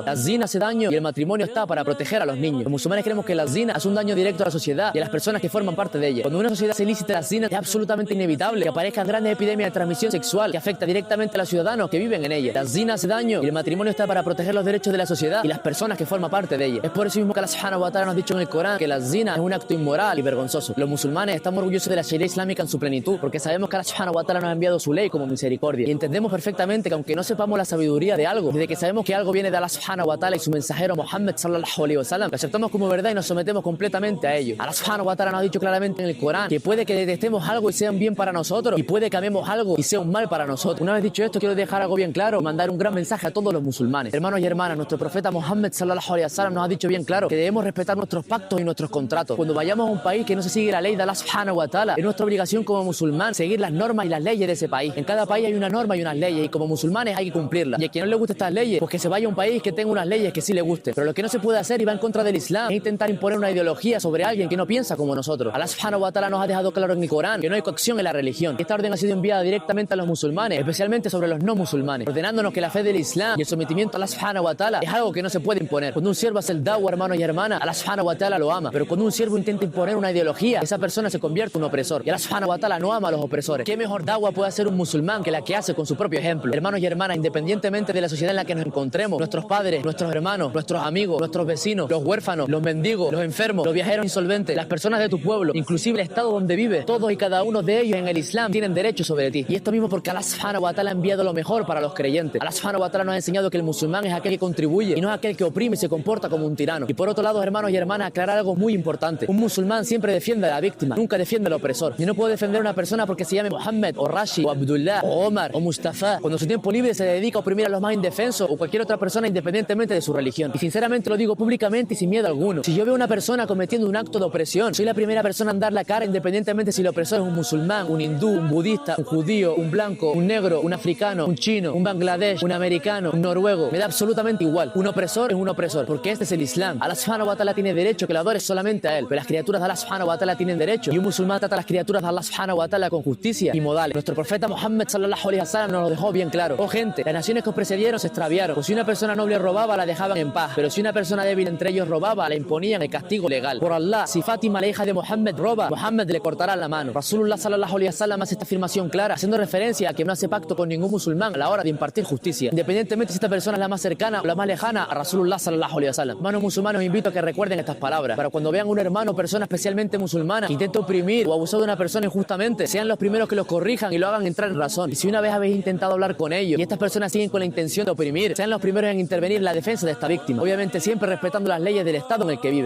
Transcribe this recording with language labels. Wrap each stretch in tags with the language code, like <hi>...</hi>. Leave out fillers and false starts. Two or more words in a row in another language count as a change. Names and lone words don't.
<es>La zina hace daño y el matrimonio está para proteger a los niños. Los musulmanes creemos que la zina hace un daño directo a la sociedad y a las personas que forman parte de ella. Cuando una sociedad se ilícita la zina, es absolutamente inevitable que aparezcan grandes epidemias de transmisión sexual que afecta directamente a los ciudadanos que viven en ella. La zina hace daño y el matrimonio está para proteger los derechos de la sociedad y las personas que forman parte de ella. Es por eso mismo que</es> <ar>الله سبحانه وتعالى</ar> <es>nos ha dicho en el Corán que la zina es un acto inmoral y vergonzoso. Los musulmanes estamos orgullosos de la Sharia islámica en su plenitud porque sabemos que</es> <ar>الله سبحانه وتعالى</ar> <es>nos ha enviado su ley como misericordia y entendemos perfectamente que aunque no sepamos la sabiduría de algo, desde que sabemos que algo viene de</es> <ar>الله سبحانه وتعالى</ar> <es>y su mensajero Muhammad</es> <ar>صلى الله عليه وسلم,</ar> <es>lo aceptamos como verdad y nos sometemos completamente a ello.</es> <ar>الله سبحانه وتعالى</ar> <es>nos ha dicho claramente en el Corán que puede que detestemos algo y sea un bien para nosotros y puede que amemos algo y sea un mal para nosotros. Una vez dicho esto, quiero dejar algo bien claro, mandar un gran mensaje a todos los musulmanes. Hermanos y hermanas, nuestro profeta Muhammad</es> <ar>صلى الله عليه وسلم</ar> <es>nos ha dicho bien claro que debemos respetar nuestros pactos y nuestros contratos. Cuando vayamos a un país que no se sigue la ley de</es> <ar>الله سبحانه وتعالى,</ar> <es>es nuestra obligación como musulmán seguir las normas y las leyes de ese país. En cada país hay una norma y unas leyes y como musulmanes hay que cumplirlas. Y a quien no le guste estas leyes, pues que se vaya a un país que tenga unas leyes que sí le gusten. Pero lo que no se puede hacer y va en contra del Islam es intentar imponer una ideología sobre alguien que no piensa como nosotros.</es> <ar>الله سبحانه وتعالى</ar> <es>nos ha dejado claro en el Corán que no hay coacción en la religión. Esta orden ha sido enviada directamente a los musulmanes, especialmente sobre los no musulmanes, ordenándonos que la fe del Islam y el sometimiento a</es> <ar>الله سبحانه وتعالى</ar> <es>es algo que no se puede imponer. Cuando un siervo hace el da'wah, hermanos y hermanas,</es> <ar>الله سبحانه وتعالى</ar> <es>lo ama. Pero cuando un siervo intenta imponer una ideología, esa persona se convierte en un opresor. Y</es> <ar>الله سبحانه وتعالى</ar> <es>no ama a los opresores. ¿Qué mejor da'wah puede hacer un musulmán que la que hace con su propio ejemplo? Hermanos y hermanas, independientemente de la sociedad en la que nos encontremos, nuestros padres, nuestros hermanos, nuestros amigos, nuestros vecinos, los huérfanos, los mendigos, los enfermos, los viajeros insolventes, las personas de tu pueblo, inclusive el estado donde vive. Todos y cada uno de ellos en el Islam tienen derecho sobre ti. Y esto mismo porque</es> <ar>الله سبحانه وتعالى</ar> <es>ha enviado lo mejor para los creyentes.</es> <ar>الله سبحانه وتعالى</ar> <es>nos ha enseñado que el musulmán es aquel que contribuye y no es aquel que oprime y se comporta como un tirano. Y por otro lado, hermanos y hermanas, aclarar algo muy importante. Un musulmán siempre defiende a la víctima, nunca defiende al opresor. Yo no puedo defender a una persona porque se llame Mohammed o Rashid o Abdullah o Omar o Mustafa cuando su tiempo libre se dedica a oprimir a los más indefensos o cualquier otra persona independientemente de su religión. Y sinceramente lo digo públicamente y sin miedo alguno. Si yo veo a una persona cometiendo un acto de opresión, soy la primera persona en dar la cara independientemente si el opresor es un musulmán, un hindú, un budista, un judío, un blanco, un negro, un africano, un chino, un bangladesh, un americano, un noruego. Me da absolutamente igual. Un opresor es un opresor porque este es el Islam.</es> <ar>الله سبحانه وتعالى</ar> <es>tiene derecho que lo adores solamente a él, pero las criaturas de</es> <ar>الله سبحانه وتعالى</ar> <es>tienen derecho y un musulmán trata a las criaturas de</es> <ar>الله سبحانه وتعالى</ar> <es>con justicia y modales. Nuestro profeta Muhammad</es> <ar>صلى الله عليه وسلم</ar> <es>nos lo dejó bien claro. Oh gente, las naciones que os precedieron se extraviaron. Pues si una persona noble robaba, la dejaban en paz, pero si una persona débil entre ellos robaba, le imponían el castigo legal. Por Allah, si Fátima, la hija de Muhammad, roba, Muhammad le cortará la mano.</es> <ar>رسول الله صلى الله عليه وسلم</ar> <es>hace esta afirmación clara, haciendo referencia a que no hace pacto con ningún musulmán a la hora de impartir justicia, independientemente si esta persona es la más cercana o la más lejana a</es> <ar>رسول الله صلى الله عليه وسلم.</ar> <es>Hermanos musulmanes, os invito a que recuerden estas palabras, para cuando vean un hermano o persona especialmente musulmana que intenta oprimir o abusar de una persona injustamente, sean los primeros que los corrijan y lo hagan entrar en razón. Y si una vez habéis intentado hablar con ellos y estas personas siguen con la intención de oprimir, sean los primeros en intervenir en la defensa de esta víctima, obviamente siempre respetando las leyes del estado en el que viven.</es>